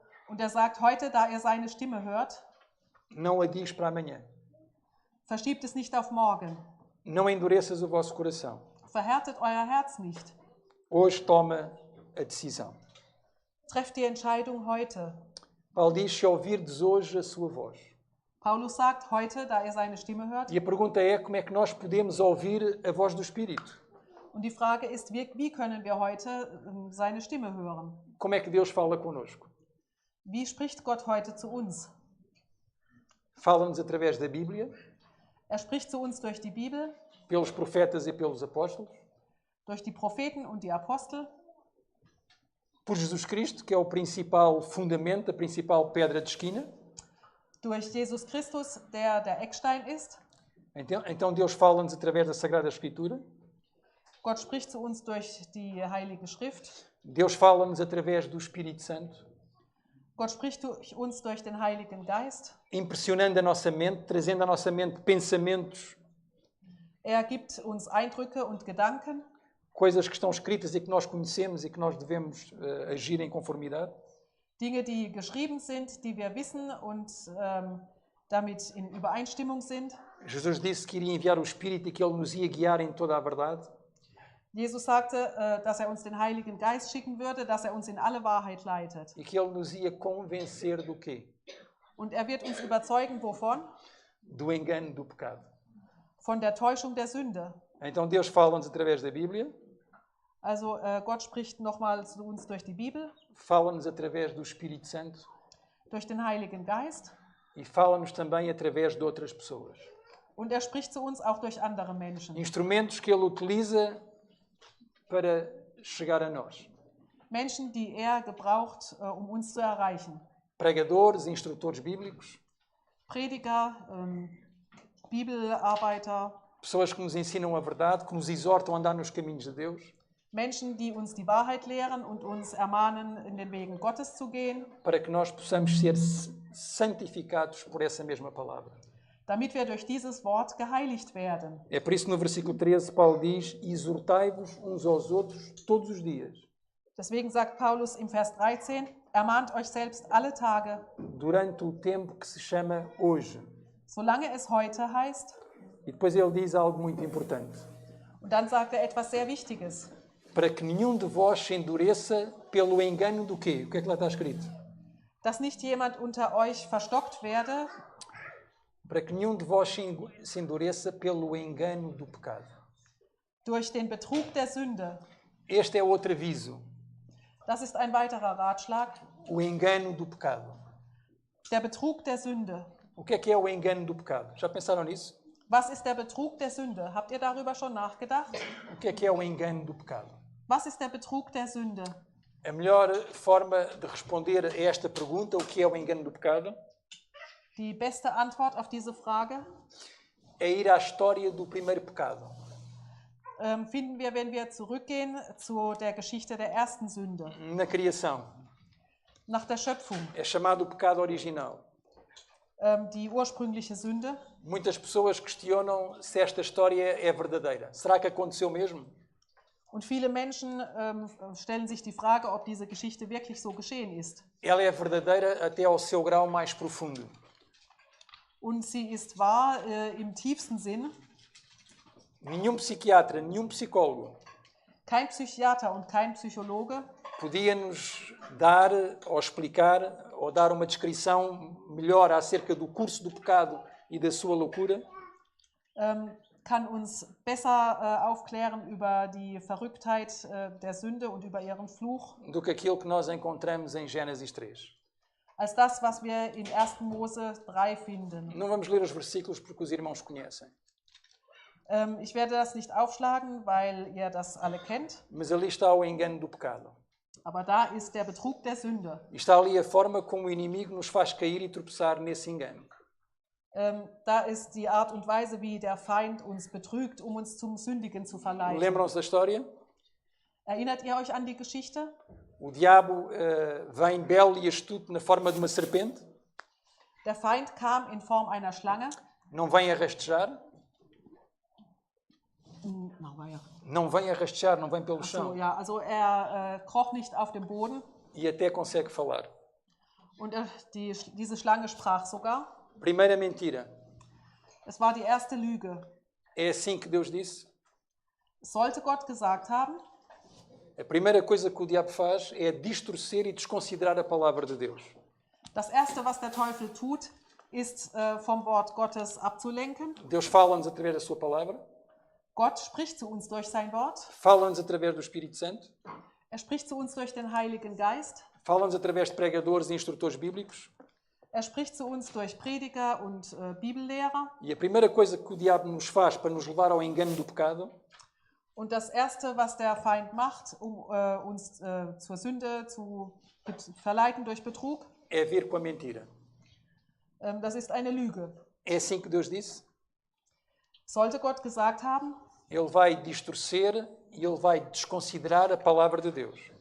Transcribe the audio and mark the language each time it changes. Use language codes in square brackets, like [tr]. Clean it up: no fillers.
[de] Und er sagt heute, da ihr seine Stimme hört, [pt] não a digas para amanhã. [de] verschiebt es nicht auf morgen. [pt] Não endureças o vosso coração. [de] Verhärtet euer Herz nicht. [pt] Hoje toma a decisão. [de] Trefft die Entscheidung heute. [pt] Paulo diz, se ouvirdes hoje a sua voz. [de] Paulus sagt heute, da ihr seine Stimme hört. [pt] E a pergunta é, como é que nós podemos ouvir a voz do Espírito? [de] Und die Frage ist, wie können wir heute seine Stimme hören? [pt] Como é que Deus fala connosco? [de] Wie spricht Gott heute zu uns? [pt] Fala-nos através da Bíblia, [de] Er spricht zu uns durch die Bibel, [pt] pelos profetas e pelos apóstolos, [de] durch die Propheten und die Apostel, [pt] por Jesus Cristo, que é o principal fundamento, a principal pedra de esquina. [de] durch Jesus Christus, der der Eckstein ist. [pt] Então Deus fala-nos através da Sagrada Escritura. [de] Gott spricht zu uns durch die Heilige Schrift. [pt] Deus fala-nos através do Espírito Santo, [de] Gott spricht durch uns durch den Heiligen Geist. [pt] impressionando a nossa mente, trazendo à nossa mente pensamentos, [de] Er gibt uns Eindrücke und Gedanken, [pt] coisas que estão escritas e que nós conhecemos e que nós devemos agir em conformidade. [de] Dinge, die geschrieben sind, die wir wissen und damit in Übereinstimmung sind. [pt] Jesus disse que iria enviar o Espírito e que Ele nos ia guiar em toda a verdade. [de] Jesus sagte, dass er uns den Heiligen Geist schicken würde, dass er uns in alle Wahrheit leitet. [pt] E que Ele nos ia convencer do quê? [de] Und er wird uns überzeugen, wovon? [pt] Do engano do pecado. [de] Von der Täuschung der Sünde. [pt] Então Deus fala-nos através da Bíblia, [de] Also Gott spricht nochmal zu uns durch die Bibel, [pt] fala-nos através do Espírito Santo [de] durch den Heiligen Geist [pt] e fala-nos também através de outras pessoas. [de] und er spricht zu uns auch durch andere Menschen. [pt] Instrumentos que Ele utiliza para chegar a nós. [de] Menschen, die er gebraucht, uns zu erreichen. [pt] Pregadores, instrutores bíblicos, [de] Prediger, Bibelarbeiter, [pt] pessoas que nos ensinam a verdade, que nos exortam a andar nos caminhos de Deus, [de] Menschen, die uns die Wahrheit lehren und uns ermahnen, in den Wegen Gottes zu gehen, [pt] para que nós possamos ser santificados por essa mesma palavra. [de] damit wir durch dieses Wort geheiligt werden. [pt] É por isso que no versículo 13 Paulo diz, exortai-vos uns aos outros todos os dias, [de] Deswegen sagt Paulus im Vers 13, ermahnt euch selbst alle Tage, [pt] durante o tempo que se chama hoje. [de] solange es heute heißt. [pt] E depois ele diz algo muito importante. [de] Und dann sagt er etwas sehr Wichtiges. [pt] Para que nenhum de vós se endureça pelo engano do quê? O que é que lá está escrito? [de] Dass nicht jemand unter euch verstockt werde [pt] para que nenhum de vós se endureça pelo engano do pecado. [de] Durch den Betrug der Sünde. [pt] Este é outro aviso, [de] Das ist ein weiterer Ratschlag. [pt] o engano do pecado. [de] Der Betrug der Sünde. [pt] O que é o engano do pecado? Já pensaram nisso? [de] Was ist der Betrug der Sünde? Habt ihr darüber schon nachgedacht? [pt] O que é o engano do pecado? [de] Was ist der Betrug der Sünde? [pt] A melhor forma de responder a esta pergunta, o que é o engano do pecado, [de] Die beste Antwort auf diese Frage [pt] é ir à história do primeiro pecado. [de] finden wir, wenn wir zurückgehen zu der Geschichte der ersten Sünde, [pt] Na criação. [de] nach der Schöpfung, [pt] É chamado o pecado original. [de] die ursprüngliche Sünde. [pt] Muitas pessoas questionam se esta história é verdadeira. Será que aconteceu mesmo? [de] Und viele Menschen stellen sich die Frage, ob diese Geschichte wirklich so geschehen ist. [pt] Ela é verdadeira até ao seu grau mais profundo. [de] Und sie ist wahr im tiefsten Sinn. [pt] Nenhum psiquiatra, nenhum psicólogo [de] Kein Psychiater und kein Psychologe [pt] podia nos dar ou explicar ou dar uma descrição melhor acerca do curso do pecado e da sua loucura [de] kann uns besser aufklären über die Verrücktheit der Sünde und über ihren Fluch, [pt] do que aquilo que nós encontramos em Gênesis 3. [de] als das, was wir in 1. Mose 3 finden. [pt] Não vamos ler os versículos porque os irmãos conhecem, [de] Ich werde das nicht aufschlagen, weil ihr das alle kennt, [pt] mas ali está o engano do pecado. [de] aber da ist der Betrug der Sünde. [pt] E está ali a forma como o inimigo nos faz cair e tropeçar nesse engano. [de] Da ist die Art und Weise, wie der Feind uns betrügt, um uns zum Sündigen zu verleiten. [pt] Lembram-se da história? [de] Erinnert ihr euch an die Geschichte? [pt] O diabo vem belo e astuto na forma de uma serpente, [de] Der Feind kam in Form einer Schlange. [pt] não vem a rastejar, não vem a rastejar, não vem pelo [de] So, [pt] chão [de] ja, also kroch nicht auf dem Boden [pt] e até consegue falar. [de] und diese Schlange sprach sogar. [pt] Primeira mentira. [de] Es war die erste Lüge. [pt] É assim que Deus disse. [de] Sollte Gott gesagt haben, [pt] A primeira coisa que o diabo faz é distorcer e desconsiderar a palavra de Deus. [de] das Erste, was der Teufel tut, ist vom Wort Gottes abzulenken. [pt] Deus fala-nos através da sua palavra, [de] Gott spricht zu uns durch sein Wort. [pt] fala-nos através do Espírito Santo, [de] Er spricht zu uns durch den Heiligen Geist. [pt] fala-nos através de pregadores e instrutores bíblicos. [de] Er spricht zu uns durch Prediger und Bibellehrer. [pt] E a primeira coisa que o diabo nos faz para nos levar ao engano do pecado [de] Und das Erste, was der Feind macht, um uns zur Sünde zu verleiten durch Betrug, [pt] é vir com a mentira. [de] das ist eine Lüge. [pt] É assim que Deus disse. [de] Sollte Gott gesagt haben, [pt] Ele vai distorcer e ele vai desconsiderar a palavra de Deus.